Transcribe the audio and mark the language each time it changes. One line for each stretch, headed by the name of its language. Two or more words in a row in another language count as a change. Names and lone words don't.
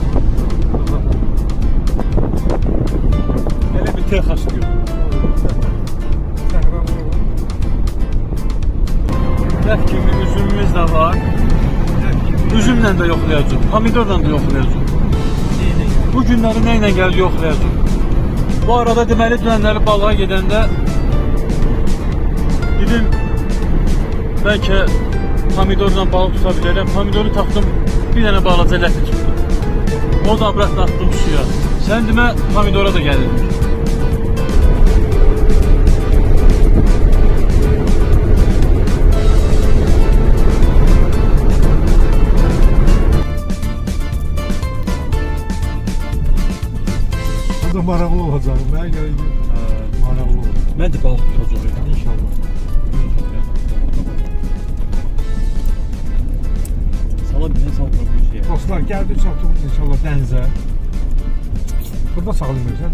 Turkish: Hele bir Texas diyor.
Azerbaijani: Def kimi üzümümüz de var. Üzümle de yoxlayacaq. Pomidorla da yoxlayacaq. Bu günləri nə ilə gəldi yoxlayacaq. Bu arada deməli dünənləri balığa gedəndə dedim belki pomidorla
Turkish: balık tutabilirim. Pomidoru taktım, bir tane balaca ləfi tuttum. O da bıraktım attım suya.
Azerbaijani: Sen demə pomidora da gelir. Bu da maraqlı olacaq. Mənə görə maraqlı olacaq. Mən də balıq tutacağım İnşallah. Dostlar geldi çatdıq inşallah dənizə. Burada saxlayırsan.